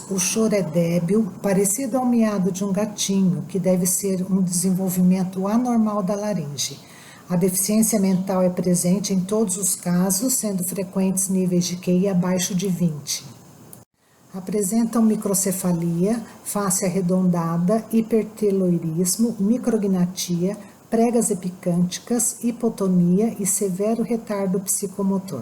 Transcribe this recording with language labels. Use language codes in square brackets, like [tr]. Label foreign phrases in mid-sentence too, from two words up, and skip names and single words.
[pt] O choro é débil, parecido ao miado de um gatinho, que deve ser um desenvolvimento anormal da laringe. A deficiência mental é presente em todos os casos, sendo frequentes níveis de QI abaixo de 20. Apresentam microcefalia, face arredondada, hiperteloirismo, micrognatia, pregas epicânticas, hipotonia e severo retardo psicomotor.